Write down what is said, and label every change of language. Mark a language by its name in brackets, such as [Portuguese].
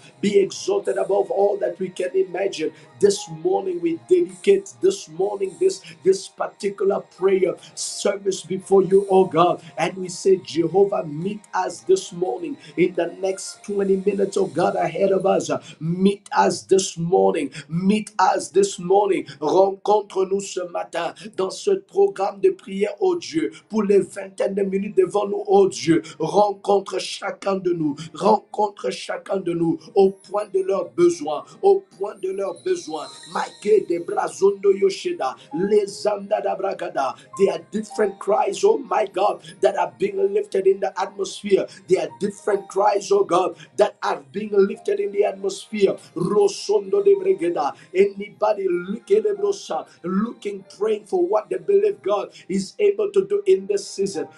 [English] Be exalted above all that we can imagine. This morning we dedicate this particular prayer service before you, oh God. And we say, Jehovah, meet us this morning in the next 20 minutes, oh God, ahead of us. Meet us this morning. Meet us this morning. [French] Rencontre-nous ce matin dans ce programme de prière, oh Dieu, pour les vingtaines de minutes devant nous, oh Dieu. Rencontre chacun de nous. Rencontre chacun de nous au point de leurs besoins. Au point de leurs besoins. Maike de brazondo yosheda. Les anda da bragada. [English] There are different cries, oh my God, that are being lifted in the atmosphere. There are different cries, oh God, that are being lifted in the atmosphere. Rosondo de bregeda. Anybody looking, praying for what they believe God is able to do in this season.